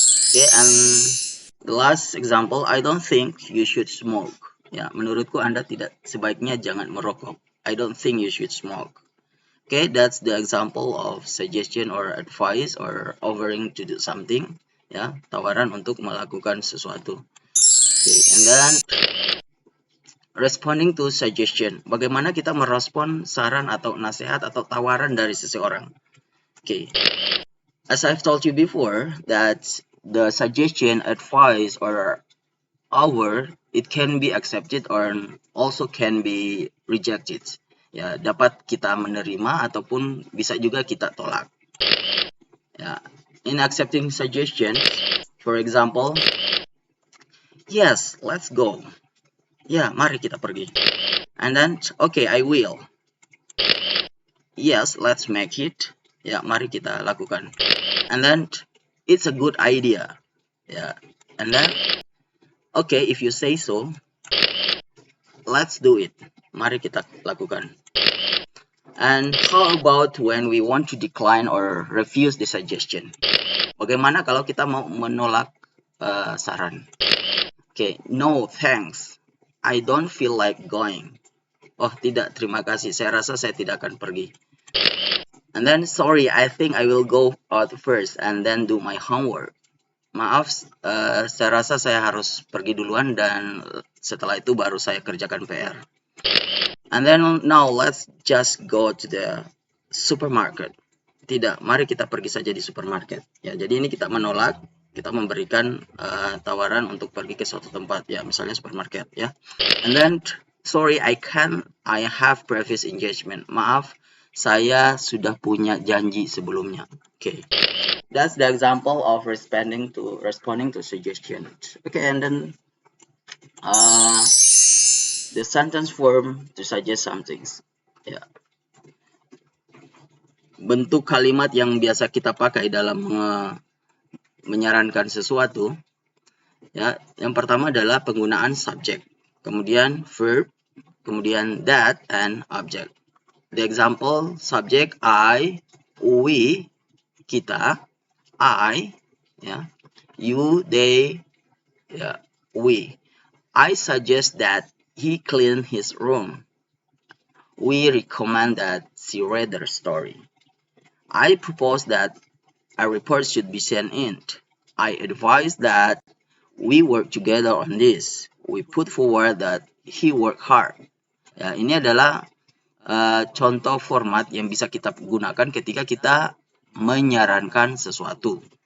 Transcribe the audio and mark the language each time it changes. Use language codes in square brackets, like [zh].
[en] Okay, and the last example, I don't think you should smoke. [id] Ya, menurutku Anda sebaiknya jangan merokok. [en] I don't think you should smoke. Okay, that's the example of suggestion or advice or offering to do something. [id] Ya, tawaran untuk melakukan sesuatu. [en] Okay, and then responding to suggestion. [id] Bagaimana kita merespon saran atau nasihat atau tawaran dari seseorang. [en] Okay, as I've told you before, that the suggestion, advice, or offer, it can be accepted or also can be rejected. [id] Ya, dapat kita menerima ataupun bisa juga kita tolak. [en] Ya, in accepting suggestion, for example, yes, let's go. [id] Ya, mari kita pergi. [en] And then, okay, I will. Yes, let's make it. [id] Ya, mari kita lakukan. [en] And then, it's a good idea. Ya, and then, okay, if you say so, let's do it. [id] Mari kita lakukan. [en] And how about when we want to decline or refuse the suggestion? [id] Bagaimana kalau kita mau menolak saran? [en] Okay, no thanks. I don't feel like going. [id] Oh, tidak, terima kasih. Saya rasa saya tidak akan pergi. [en] And then, sorry, I think I will go out first and then do my homework. [id] Maaf, saya rasa saya harus pergi duluan dan setelah itu baru saya kerjakan PR. [en] And then, now let's just go to the supermarket. [id] Tidak, mari kita pergi saja di supermarket. Ya, jadi ini kita menolak, kita memberikan tawaran untuk pergi ke suatu tempat, ya, misalnya supermarket, ya. [en] And then, sorry, I have previous engagement. [id] Maaf, saya sudah punya janji sebelumnya. [en] Okay, that's the example of responding to suggestions. Okay, and then the sentence form to suggest something. [id] Ya. Bentuk kalimat yang biasa kita pakai dalam menyarankan sesuatu, ya, yang pertama adalah penggunaan subject, kemudian verb, kemudian that, and object. [en] The example, subject, I, we, kita, I, ya, you, they, ya, we. I suggest that he clean his room. We recommend that she read their story. I propose that a report should be sent in. I advise that we work together on this. We put forward that he work hard. [id] Ya, ini adalah contoh format yang bisa kita gunakan ketika kita menyarankan sesuatu.